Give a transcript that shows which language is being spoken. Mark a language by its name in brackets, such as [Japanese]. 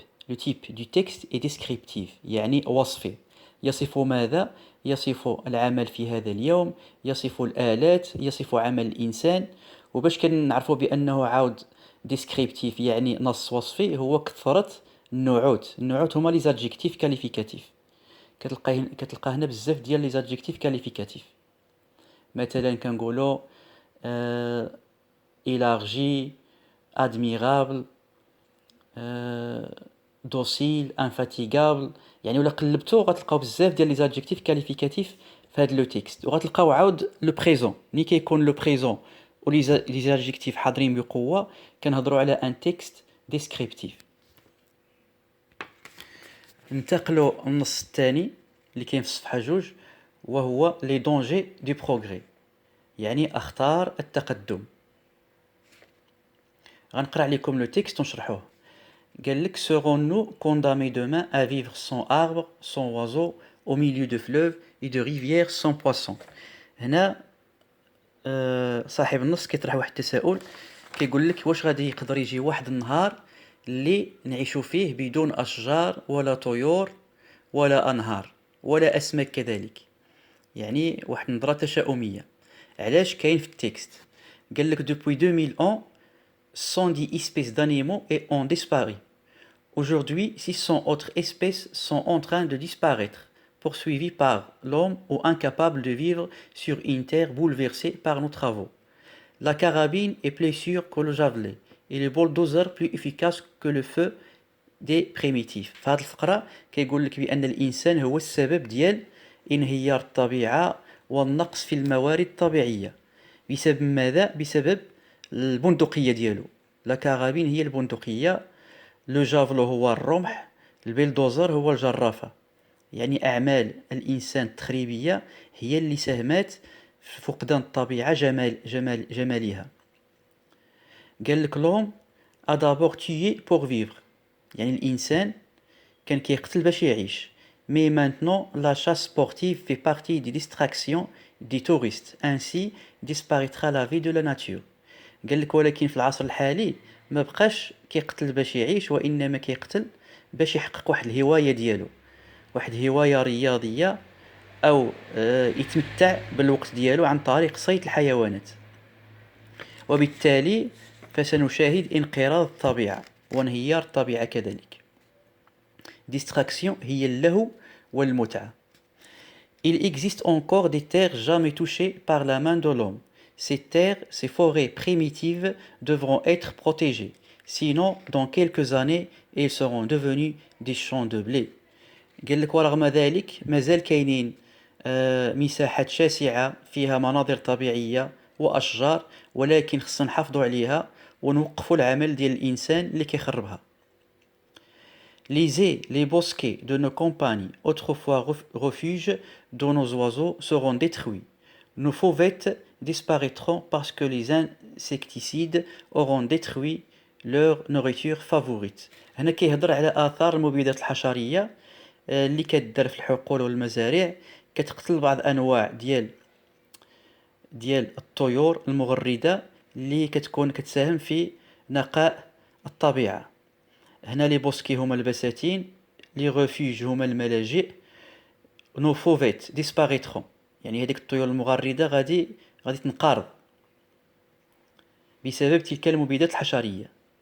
[French] Le type du texte est descriptif، [Arabic] يعني وصفي. يصف ماذا؟ يصف العمل في هذا اليوم، يصف الآلات، يصف عمل الإنسان. وباش كنعرفوا بأنه عاود descriptif يعني نص وصفي، هو كثرة النعوت. النعوت هما لي زادجيكتيف كاليفيكاتيف، كتلقى هنا بزاف ديال لي زادجيكتيف كاليفيكاتيف. مثلا كنقولوا [French] élargi, admirable, docile, infatigable. [Arabic] يعني ولا قلبتو غتلقاو بزاف ديال لي زادجيكتيف كاليفيكاتيف في هذا لو تيكست، وغتلقاو عاود لو بريزون. ملي كيكون لو بريزون و لي زادجيكتيف حاضرين بقوه كنهضروا على ان تيكست ديسكريبتيف. ننتقلوا للنص الثاني اللي كاين في الصفحه 2، وهو لي دونجي دو بروغري، يعني اخطار التقدم. غنقرا عليكم لو تيكست ونشرحوه. قال لك [French] serons-nous condamnés demain à vivre sans arbres, sans oiseaux, au milieu de fleuves et de rivières sans poissons. [Arabic] هنا صاحب النص كيطرح واحد التساؤل، كيقول لك واش غادي يقدر يجي واحد النهار اللي نعيشوا فيه بدون اشجار ولا طيور ولا انهار ولا اسماك كذلك. يعني واحد النظره تشاؤميه. علاش كاين في التكست؟ قال لك [French] depuis 2000 ans 110 espèces d'animaux ont disparu. Aujourd'hui, 600 autres espèces sont en train de disparaître, poursuivies par l'homme ou incapables de vivre sur une terre bouleversée par nos travaux. La carabine est plus sûre que le javelot et le bulldozer plus efficace que le feu des primitifs. [Arabic] في هذه الفقرة كيقول لك بأن الإنسان هو السبب ديال انهيار الطبيعة والنقص في الموارد الطبيعية. بسبب ماذا؟ بسبب البندقية ديالو. لا كارابين هي البندقية، لو جافلو هو الرمح، البلدوزر هو الجرافة. يعني أعمال الإنسان التخريبية هي اللي ساهمت في فقدان الطبيعة جمالها. قال لك لوم [French] a d'abord tué pour vivre، [Arabic] يعني الإنسان كان كيقتل باش يعيش. [French] Mais maintenant, la chasse sportive fait partie des distractions des touristes. Ainsi disparaîtra la vie de la nature. [Arabic] قال لك ولكن في العصر الحالي ما بقاش كيقتل باش يعيش، وانما كيقتل باش يحقق واحد الهوايه ديالو، واحد هوايه رياضيه، او يتمتع بالوقت ديالو عن طريق صيد الحيوانات. وبالتالي فسنشاهد انقراض الطبيعه وانهيار الطبيعه كذلك. ديستراكسيون هي اللهو والمتعه. [French] Il existe encore des terres jamais touchées par la main de l'homme. Ces terres, ces forêts primitives devront être protégées. Sinon, dans quelques années, elles seront devenues des champs de blé. [Arabic] قال لك ورغم ذلك مازال كاينين مساحات شاسعة فيها مناظر طبيعية وأشجار، ولكن خصنا نحافظوا عليها ونوقفوا العمل ديال الإنسان اللي كيخربها. [French] Lisez les bosquets de nos campagnes, autrefois refuges de nos oiseaux, seront détruits. Nos fauvettes disparaîtront parce que les insecticides auront détruit leur nourriture favorite. [Arabic] هنا كيهضر على آثار المبيدات الحشرية اللي كدار في الحقول والمزارع، كتقتل بعض أنواع ديال الطيور المغردة اللي كتكون كتساهم في نقاء الطبيعة. هنا لي بوسكي هما البساتين، لي ريفوج هما الملاجئ، نو فوفيت ديسباريترون، يعني هذيك الطيور المغردة غادي تنقرض بسبب تلك المبيدات الحشرية.